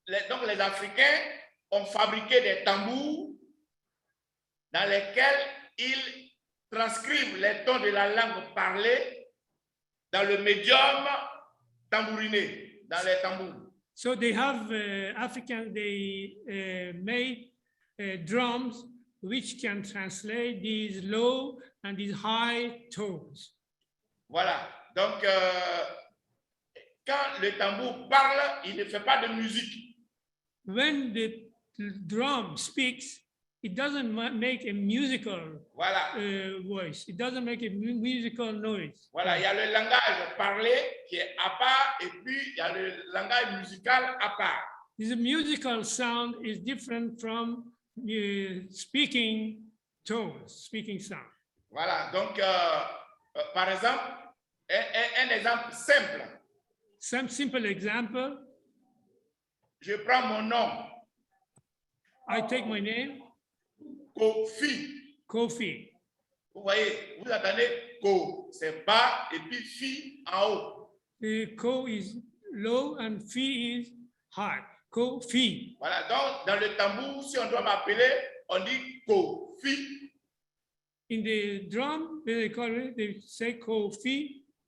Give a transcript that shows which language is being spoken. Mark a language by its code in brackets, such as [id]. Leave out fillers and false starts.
[fr] Donc, les Africains ont fabriqué des tambours dans lesquels ils transcrivent les tons de la langue parlée dans le médium tambouriné, dans les tambours. [en] So they have African, they made drums which can translate these low and these high tones. [fr] Voilà. Donc, quand le tambour parle, il ne fait pas de musique. [en] When the drum speaks, it doesn't make a musical [fr] Voilà. [en] voice. It doesn't make a musical noise. [fr] Voilà, il y a le langage parlé qui est à part et puis il y a le langage musical à part. [en] The musical sound is different from speaking tones, speaking sound. [fr] Voilà, donc par exemple, un exemple simple. [en] Some simple example, [fr] Je prends mon nom, [en] I take my name, [fr] Koffi. [en] Koffi. [fr] Vous voyez, vous entendez Ko, c'est bas et puis Fi en haut. [en] The Ko is low and Fi is high. [fr] Koffi. Voilà, donc dans le tambour, si on doit m'appeler, on dit Koffi. [en] In the drum, they call it, they say Koffi.